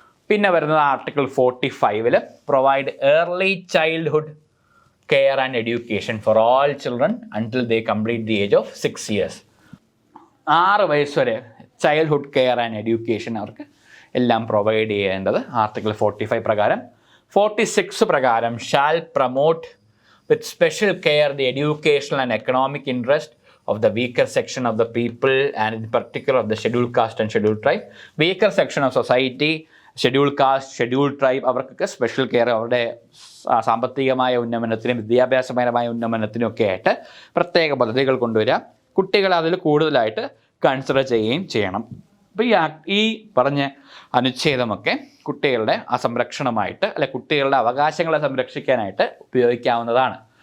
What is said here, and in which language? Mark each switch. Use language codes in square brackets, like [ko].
[ml] പിന്നെ വരുന്നത് [en] Article 45 provide early childhood care and education for all children until they complete the age of 6 years. [ml] 6 വയസ്സ് വരെ childhood care and education അവർക്ക് എല്ലാം provide ചെയ്യേണ്ടത് article 45 പ്രകാരം. 46 പ്രകാരം [en] shall promote with special care the educational and economic interest of the weaker section of the people and in particular of the scheduled caste and scheduled tribe, weaker section of society [ml] schedule caste, schedule tribe, അവർക്കൊക്കെ special care, അവരുടെ സാമ്പത്തികമായ ഉന്നമനത്തിനും വിദ്യാഭ്യാസപരമായ ഉന്നമനത്തിനും ഒക്കെ ആയിട്ട് പ്രത്യേക പദ്ധതികൾ കൊണ്ടുവരിക. കുട്ടികൾ അതിൽ കൂടുതലായിട്ട് കൺസിഡർ ചെയ്യുകയും ചെയ്യണം. അപ്പോൾ ഈ പറഞ്ഞ അനുച്ഛേദമൊക്കെ കുട്ടികളുടെ സംരക്ഷണമായിട്ട് അല്ലെ കുട്ടികളുടെ അവകാശങ്ങളെ സംരക്ഷിക്കാനായിട്ട് ഉപയോഗിക്കാവുന്നതാണ്.